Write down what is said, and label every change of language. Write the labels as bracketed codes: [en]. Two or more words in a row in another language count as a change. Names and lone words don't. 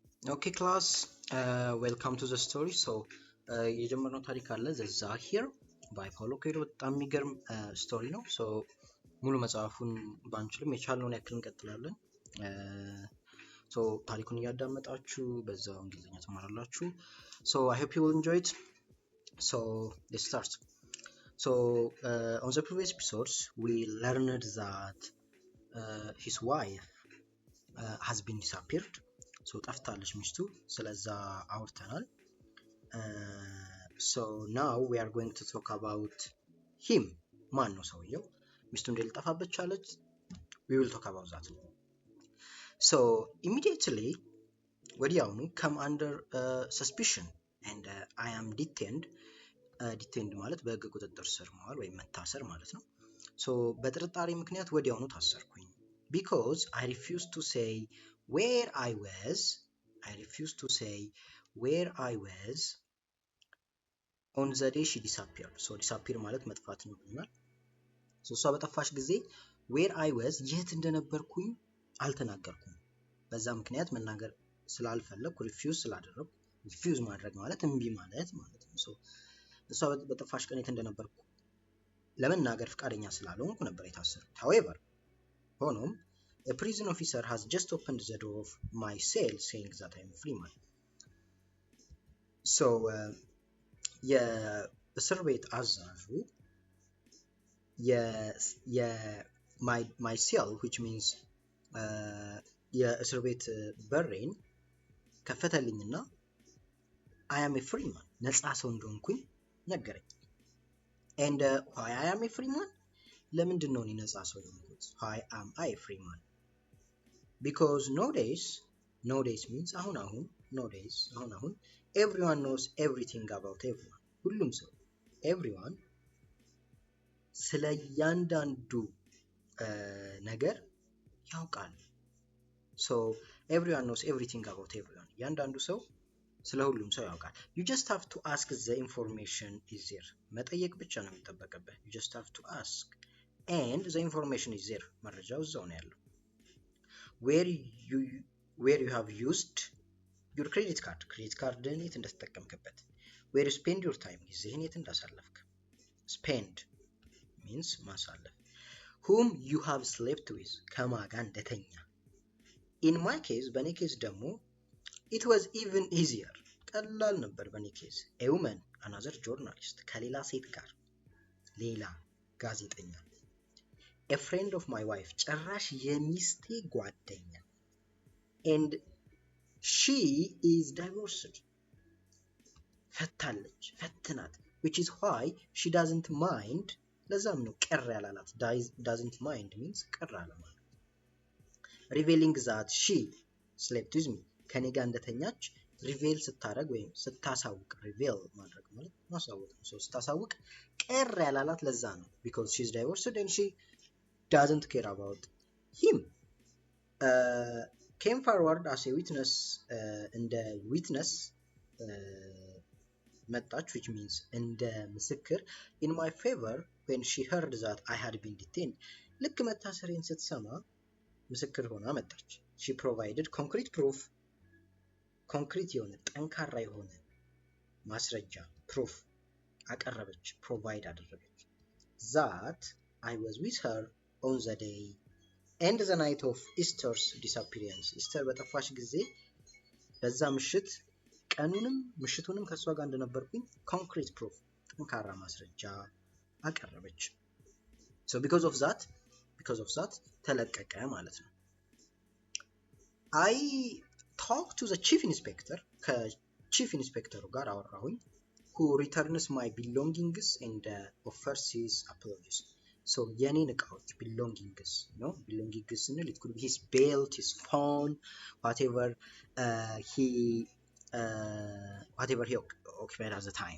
[en] Okay, class. Welcome to the story. So, [am] የጀመርነው ታሪክ አለ ዘ ዛሂር ባይ ፓውሎ ኮኤልሆ በጣም የሚገርም ስቶሪ ነው። ሶ ሙሉ መጽሐፉን ባንችልም የቻልነውን ያክል እንቀጥላለን። ሶ ታሪኩን እያዳመጣችሁ በዛው እንግሊዝኛ ትማራላችሁ። ሶ [en] I hope you will enjoy it. So let's start. So on the previous episodes we learned that his wife has been disappeared. So [am] ጠፍታለች ሚስቱ ስለዛ አውርተናል። [en] So now we are going to talk about him. [am] ማን ነው ሰውየው? ሚስቱ እንዴት ልጠፋበት ቻለች? [en] We will talk about that. So immediately ወዲያውኑ come under suspicion and I am detained. [am] Detained ማለት በህግ ቁጥጥር ስር መዋል ወይም መታሰር ማለት ነው። So በጥርጣሬ ምክንያት ወዲያውኑ ታሰርኩኝ. [en] Because I refused to say where I was. I refused to say where I was on the day she disappeared. [am] So disappear ማለት መጥፋት ነው ብለናል። So እሷ በጠፋች ጊዜ [en] where I was [am] የት እንደነበርኩኝ አልተናገርኩም። በዛ ምክንያት መናገር ስላልፈለኩ refuse ስላደረኩ refuse ማድረግ ማለት እምቢ ማለት ነው። So እሷ በጠፋች ቀን የት እንደነበርኩ ለመናገር ፍቃደኛ ስላልሆንኩ ነበር የታሰርኩት። However ሆኖም [en] a prison officer has just opened the door of my cell saying that I am a free man. So [am] የእስር ቤት አዛዡ [en] my cell which means [am] የእስር ቤት በሬን ከፈተልኝና [en] I am a free man [am] ነፃ ሰው እንደሆንኩኝ ነገረኝ። [en] And why I am a free man? [am] ለምንድን ነው እኔ ነፃ ሰው የሆንኩት? [en] Why am I a free man? Because nowadays means አሁን nowadays አሁን everyone knows everything about everyone. [am] ሁሉም ሰው everyone ስለ እያንዳንዱ ነገር ያውቃል። [en] So everyone knows everything about everyone. [am] እያንዳንዱ ሰው ስለ ሁሉም ሰው ያውቃል። [en] You just have to ask the information is there. [am] መጠየቅ ብቻ ነው የሚጠበቅብህ. [en] You just have to ask and the information is there. [am] መረጃው እዛው ነው ያለው. [en] Where you have used your credit card [am] የት እንደተጠቀምክበት. [en] where you spend your time [am] ጊዜህን የት እንዳሳለፍክ. [en] spend means ማሳለፍ. whom you have slept with [am] ከማን ጋር እንደተኛ. [en] in my case [am] በኔ ኬዝ ደግሞ [en] it was even easier [am] ቀላል ነበር በኔ ኬዝ. [en] a woman another journalist [am] ከሌላ ሴት ጋር ሌላ ጋዜጠኛ. [en] a friend of my wife [am] ጭራሽ የሚስቴ ጓደኛ. [en] and she is divorced ፈትናት which is why she doesn't mind [am] ለዛም ነው ቅር ያላላት. [en] doesn't mind means [am] ቅር አለ ማለት. [en] revealing that she slept with me [am] ከኔ ጋር እንደተኛች reveal ስታረግ ወይም ስታሳውቅ reveal ማድረግ ማለት ማሳወቅ ነው. [en] so [am] ስታሳውቅ ቅር ያላላት ለዛ ነው [en] because she is divorced and she doesn't care about him. came forward as a witness [am] እንደ witness መጣች [en] which means [am] እንደ ምስክር [en] in my favor when she heard that I had been detained. [am] ልክ መታሰሬን ስትሰማ ምስክር ሆና መጣች. [en] she provided concrete proof concrete [am] የሆነ ጠንካራ የሆነ ማስረጃ [en] proof አቀረበች provide አደረገች that I was with her on the day and the night of Easter's disappearance. [am] ኢስተር በጠፋች ጊዜ በዛ ምሽት ቀኑንም ምሽቱንም ከሷ ጋር እንደነበርኩኝ [en] concrete proof [am] ጠንካራ ማስረጃ አቀረበች. [en] so because of that [am] ተለቀቀ ማለት ነው. [en] I talked to the chief inspector [am] ከቺፍ ኢንስፔክተሩ ጋር አወራሁኝ [en] who returns my belongings and offers his apologies. so [am] የኔን እቃዎች [en] belongings ነው belongings ስንል it could be his belt, his phone, whatever he occupied at the time.